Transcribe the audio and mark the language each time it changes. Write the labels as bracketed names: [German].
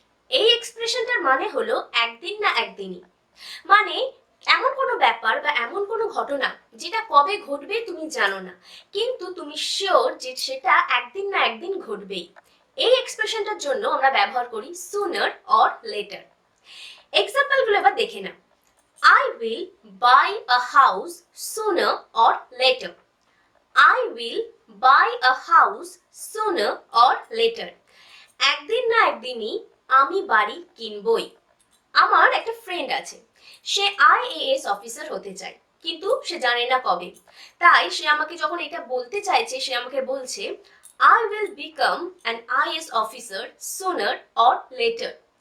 [Bangla] এই এক্সপ্রেশনটার মানে হলো একদিন না একদিনই। মানে এমন কোনো ব্যাপার বা এমন কোনো ঘটনা যেটা কবে ঘটবে তুমি জানো না, কিন্তু তুমি শিওর যে সেটা একদিন না একদিন ঘটবেই। এই এক্সপ্রেশনটার জন্য আমরা ব্যবহার করি সুনার অর লেটার। এক্সাম্পলগুলো এবার দেখে নাও। [English] I will buy a house sooner or later. I will buy a house sooner or later. [Bangla] একদিন না একদিনই আমি বাড়ি কিনবই। আমার একটা ফ্রেন্ড আছে, সে IAS অফিসার হতে চায়, কিন্তু সে জানে না কবে। তাই সে আমাকে যখন এটা বলতে চাইছে, সে আমাকে বলছে [English] I will become an IAS officer sooner or later.